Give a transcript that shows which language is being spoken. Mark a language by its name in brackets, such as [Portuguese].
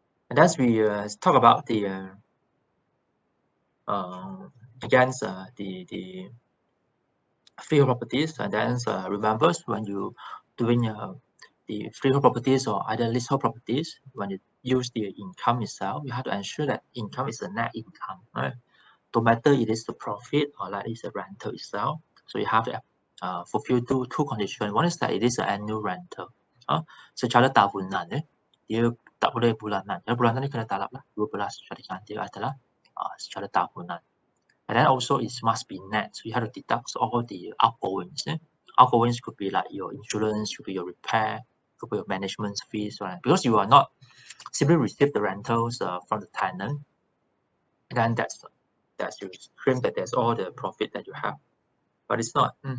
[English] And as we talk about the against the freehold properties, and then remember when you doing the freehold properties or either leasehold properties, when you use the income itself, you have to ensure that income is a net income, right? No matter it is the profit or like it's a rental itself. So you have to fulfill two conditions. One is that it is an annual rental. [Malay] Secara tahunan, dia tak boleh bulanan. Kalau bulanan ni kena talap lah. 12 syarikat dia adalah secara tahunan. [English] And then also it must be net. So you have to deduct all the outgoings. Outgoings could be like your insurance, could be your repair, could be your management fees, right? Because you are not simply receive the rentals from the tenant. And then that's you claim that there's all the profit that you have. But it's not.